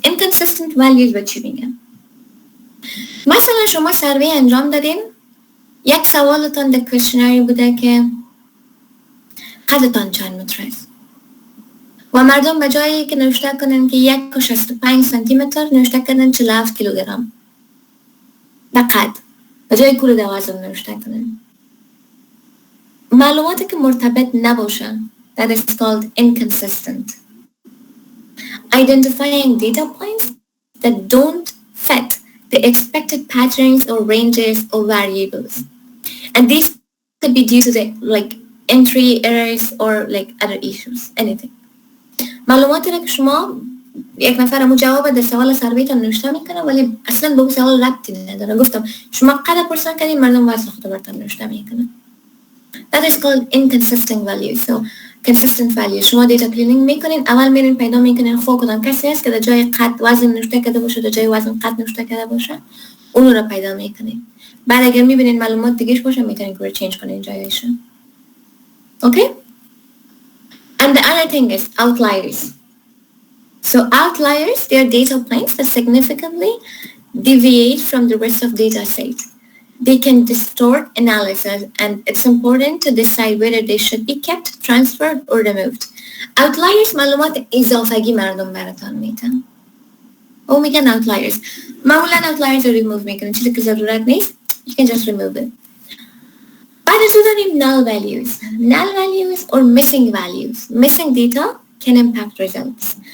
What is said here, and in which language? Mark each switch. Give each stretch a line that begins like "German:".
Persian: Inconsistent values به چی میگن؟ مثلا شما سروی انجام دادین، یک سوالتان در کوشنری بوده که قدتان چند متر است و مردم به جایی که نوشته کنن که 1.65 سانتی متر نوشته کردن 47 کیلوگرم به قد، به جای کل وزن نوشته کنن. معلوماتی که مرتبط نباشن
English: that is called inconsistent. Identifying data points that don't fit the expected patterns or ranges or variables. And these could be due to the entry errors or other issues, anything.
Persian: معلوماتی را که شما یک نفر همون جواب در سوال سرویتان نوشته میکنه ولی اصلا به اون سوال ربطی نداره. گفتم شما قد پرسان کردین، مردم واسه خود براتون نوشته میکنه.
English: That is called inconsistent values. So consistent values.
Persian: شما دیتا کلینینگ میکنین، اول میرین پیدا میکنین خود کدام کسی هست که در جای قد وزن نوشته کرده باشه، در جای وزن قد نوشته کرده باشه، اون رو پیدا میکنین. بعد اگر میبینین معلومات دیگهش باشه میتونین که رو چینج کنین جایش.
English: Okay? And the other thing is outliers. So outliers, they are data points that significantly deviate from the rest of data set. They can distort analysis and it's important to decide whether they should be kept, transferred or removed.
Persian: Outliers معلومات اضافگی مردم براتان میتن. او میگن outliers. معمولا outliers رو remove میکنن، چیزی که ضرورت نیست
English: you can just remove it.
Persian: بعد از اون داریم null values.
English: Null values or missing values. Missing data can impact results.